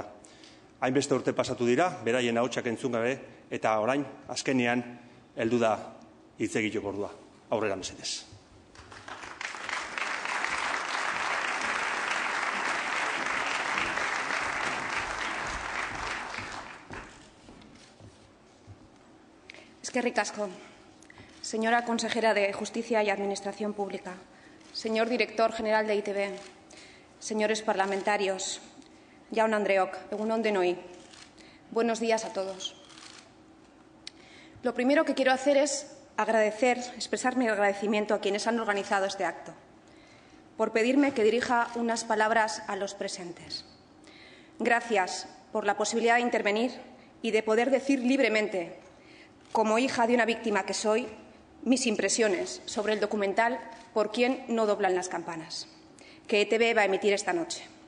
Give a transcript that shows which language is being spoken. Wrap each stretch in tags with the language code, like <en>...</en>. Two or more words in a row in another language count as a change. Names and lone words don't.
<eu>Hainbeste urte pasatu dira, beraien ahotsak entzun gabe, eta orain, azkenean, heldu da hitz egiteko ordua. Aurrera mesedez. Eskerrik asko.</eu> <es>Señora consejera de Justicia y Administración Pública, señor director general de EITB, señores parlamentarios,</es> <eu>Jaun Andreok, egun on denoi.</eu> <es>Buenos días a todos. Lo primero que quiero hacer es expresar mi agradecimiento a quienes han organizado este acto, por pedirme que dirija unas palabras a los presentes. Gracias por la posibilidad de intervenir y de poder decir libremente, como hija de una víctima que soy, mis impresiones sobre el documental Por quién no doblan las campanas, que ETV va a emitir esta noche.</es>